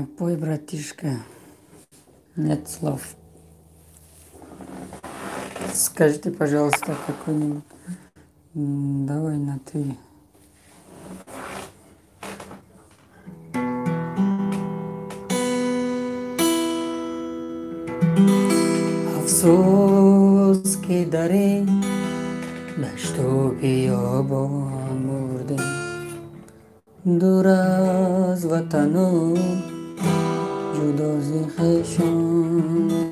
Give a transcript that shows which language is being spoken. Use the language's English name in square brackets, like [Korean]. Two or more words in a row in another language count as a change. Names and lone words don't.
[Russian] Пой, братишка. Нет слов. Скажите, пожалуйста, какой-нибудь. Давай на ты. [Tajik] Афсус ки дар ин дашту биёбон мурдем дур аз ватану ҷудо зи хешон.